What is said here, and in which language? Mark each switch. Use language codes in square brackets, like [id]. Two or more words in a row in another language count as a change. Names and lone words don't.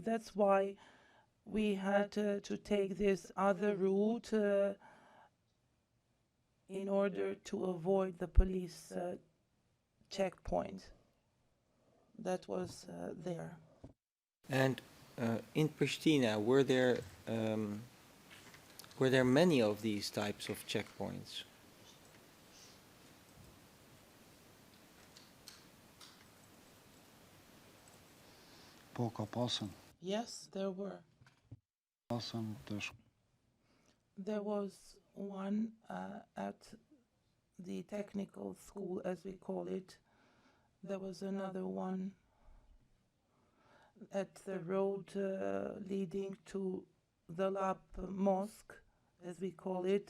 [en] That's why we had to take this other route in order to avoid the police checkpoint that was there. And in Pristina, were there many of these types of checkpoints? [sq] po ka pasën, [en] Yes, there were. [sq] pasën të [en] There was one at the technical school, as we call it. There was another one at the road leading to the Lab Mosque, as we call it.